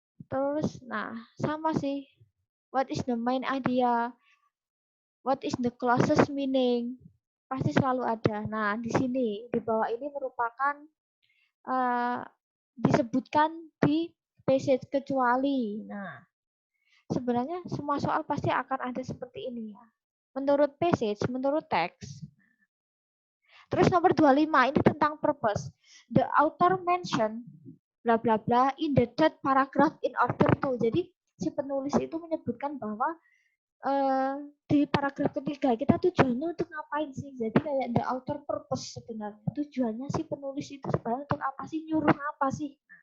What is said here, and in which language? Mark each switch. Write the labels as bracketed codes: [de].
[id] Terus, nah sama sih, [en] what is the main idea, what is the closest meaning, [id] pasti selalu ada. Nah di sini di bawah ini merupakan disebutkan di passage kecuali. Nah sebenarnya semua soal pasti akan ada seperti ini ya. Menurut passage, menurut teks. Terus nomor 25 ini tentang purpose. [en] The author mention bla bla bla in the third paragraph in order to. [id] Jadi si penulis itu menyebutkan bahwa di paragraf ketiga kita tujuannya untuk ngapain sih? Jadi kayak [en] the author purpose [id] sebenarnya. Tujuannya si penulis itu sebenarnya untuk apa sih? Nyuruh apa sih?